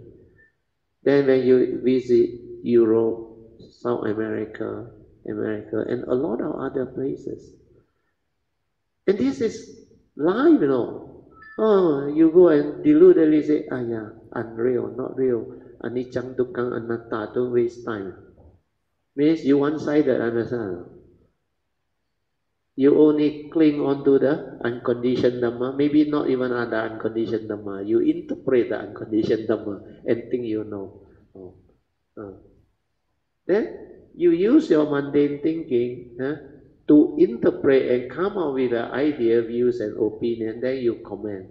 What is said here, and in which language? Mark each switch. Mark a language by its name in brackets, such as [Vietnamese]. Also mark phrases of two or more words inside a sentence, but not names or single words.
[English] Then when you visit Europe, South America, and a lot of other places. And this is live, you go and deludedly say, yeah, unreal, not real. [Pali] Anicang, dukkang, anatta, [English] don't waste time. Means you one-sided, understand? You only cling onto the unconditioned Dhamma, maybe not even other unconditioned Dhamma. You interpret the unconditioned Dhamma and think you know. Then you use your mundane thinking to interpret and come up with an idea, views, and opinion, then you comment.